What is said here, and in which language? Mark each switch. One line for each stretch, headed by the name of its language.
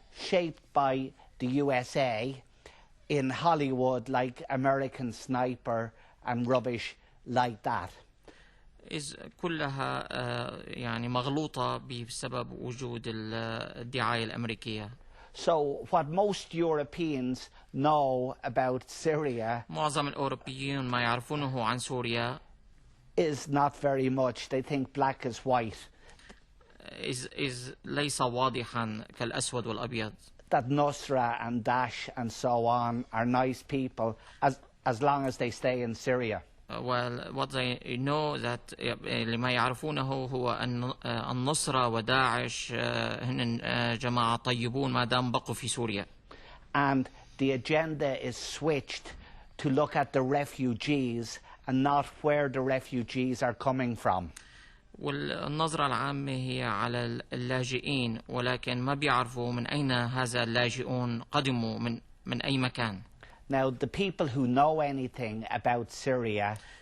English: shaped by the USA in Hollywood, like American Sniper and rubbish like that.
Arabic: كلها يعني مغلوطة بسبب وجود الدعاية الأمريكية.
English: So what most Europeans know about Syria
Arabic: معظم الأوروبيين ما يعرفونه عن سوريا
English: is not very much. They think black is white.
Arabic: ليس واضحا كالأسود والأبيض.
English: That Nusra and Daesh and so on are nice people as long as they stay in Syria. Well, what they know that
Arabic: لما يعرفونه هو أن النصرة وداعش هن جماعة طيبون ما دام بقوا في سوريا.
English: And the agenda is switched to look at the refugees and not where the refugees are coming from.
Arabic: والنظرة العامة هي على اللاجئين، ولكن ما بيعرفوا من أين هذا اللاجئون قدموا من أي مكان.
English: Now the people who know anything about Syria